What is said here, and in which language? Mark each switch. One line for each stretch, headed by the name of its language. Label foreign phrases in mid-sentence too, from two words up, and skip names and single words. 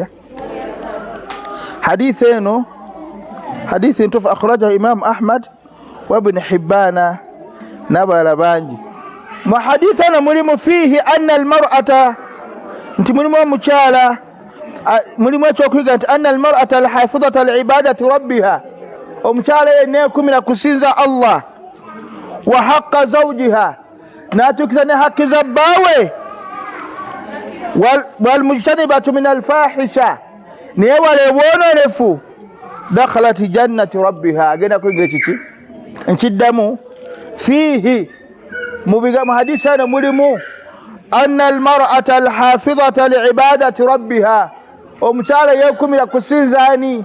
Ganda: Hadithi eno, hadithi ntufu
Arabic: أخرجه الإمام أحمد وابن حبان
Ganda: n'abalala bangi. Mu hadithi eno mulimu
Arabic: فيه أن المرأة,
Ganda: nti mulimu omukyala, mulimu ekyokuyiga nti
Arabic: أن المرأة الحافظة لعبادة ربها,
Ganda: omukyala yenna ekumira kusinza Allah,
Arabic: وحق زوجها,
Ganda: n'atuukiza ne hakki za bbaawe,
Arabic: والمجتنبة من الفاحشة,
Ganda: neyewala obwononefu,
Arabic: دخلت جنة ربها,
Ganda: agenda kuyingira kiki? Nkiddamu fihi mu hadisi eno mulimu
Arabic: أن المرأة الحافظة لعبادة ربها,
Ganda: omukyala yekumira kusinza ani?